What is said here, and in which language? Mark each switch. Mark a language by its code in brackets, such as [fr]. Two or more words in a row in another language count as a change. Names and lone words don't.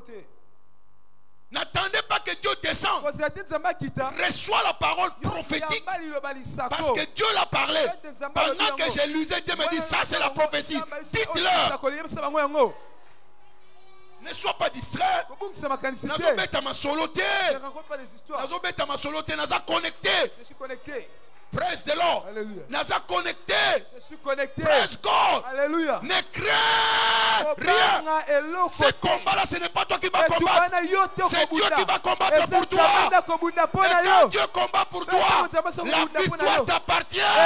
[fr] N'attendez pas que Dieu descende. Reçois la parole prophétique. Parce que Dieu l'a parlé. Pendant que je lisais, Dieu me dit, ça c'est la prophétie. Dites-leur. Ne sois pas distrait. [ln] Nazobeta ma soloté. Nazobeta ma soloté. Naza connecté. [fr] Je suis connecté. [en] Praise the Lord. [ln] Naza connecté. [fr] Je suis connecté. [en] Praise God. [fr] Alléluia. Ne crains rien. Ce combat-là, ce n'est pas toi qui vas combattre. C'est Dieu qui va combattre pour toi. Et quand Dieu combat pour toi, la victoire t'appartient.